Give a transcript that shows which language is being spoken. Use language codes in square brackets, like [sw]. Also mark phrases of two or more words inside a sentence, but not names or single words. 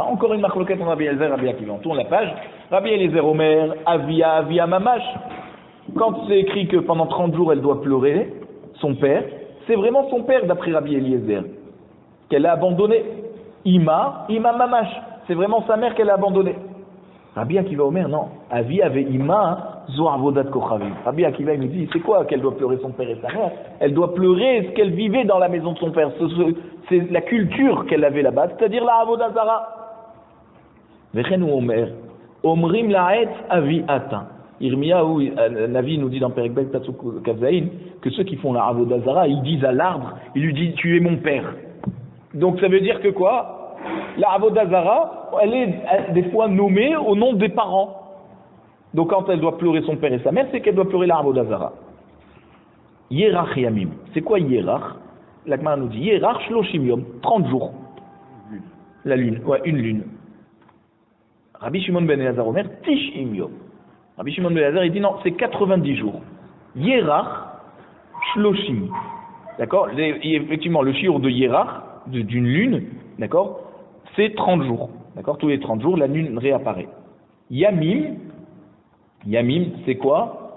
[fr] Encore une marloquette en Rabbi Eliezer, Rabbi Akiva. On tourne la page. [he] Rabbi Eliezer אומר, אביה ממש. [fr] Quand c'est écrit que pendant 30 jours, elle doit pleurer son père, c'est vraiment son père, d'après Rabbi Eliezer, qu'elle a abandonné. [he] אמה ממש. [fr] C'est vraiment sa mère qu'elle a abandonnée. Rabbi Akiva Omer, non. [he] אביה ואמה זו עבודת כוכבים. [fr] Rabbi Akiva il nous dit, c'est quoi qu'elle doit pleurer son père et sa mère? Elle doit pleurer ce qu'elle vivait dans la maison de son père. C'est la culture qu'elle avait là-bas, c'est-à-dire la [he] עבודה זרה. וכן הוא אומר, אומרים לעץ אבי אתה. [fr] Irmiyahu, Navi nous dit dans [he] פרק ב פסוק כז, [fr] que ceux qui font la [he] עבודה זרה, [fr] ils disent à l'arbre, ils lui disent, tu es mon père. Donc ça veut dire que quoi? La [he] עבודה זרה, [fr] elle est des fois nommée au nom des parents. Donc quand elle doit pleurer son père et sa mère, c'est qu'elle doit pleurer la [he] עבודה זרה. ירח ימים. [fr] C'est quoi Yerach? L'Agmara nous dit [he] ירח שלושים יום, [fr] 30 jours. La lune, ouais, une lune. [he] Rabbi Shimon ben Elazar אומר, תשעים יום. [fr] Rabbi Shimon ben Elazar, il dit non, c'est 90 jours. [he] ירח שלושים. [fr] D'accord? Effectivement, le shiur de Yerach, d'une lune, d'accord, c'est 30 jours. D'accord? Tous les 30 jours, la lune réapparaît. Yamim, c'est quoi?